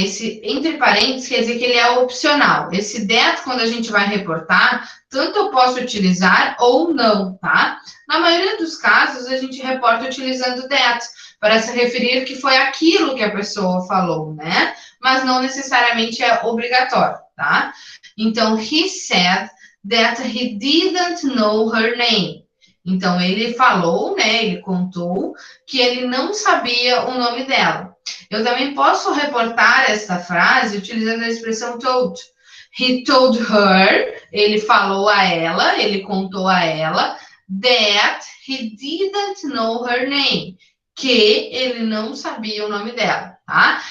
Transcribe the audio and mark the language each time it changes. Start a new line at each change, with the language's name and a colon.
Portuguese: Esse entre parênteses quer dizer que ele é opcional. Esse that, quando a gente vai reportar, tanto eu posso utilizar ou não, tá? Na maioria dos casos, a gente reporta utilizando that, para se referir que foi aquilo que a pessoa falou, né? Mas não necessariamente é obrigatório, tá?
English: Então, he said that he didn't know her name.
Portuguese: Então, ele falou, né? Ele contou que ele não sabia o nome dela. Eu também posso reportar esta frase utilizando a expressão told.
English: He told her,
Portuguese: ele falou a ela, ele contou a ela,
English: that he didn't know her name,
Portuguese: que ele não sabia o nome dela, tá?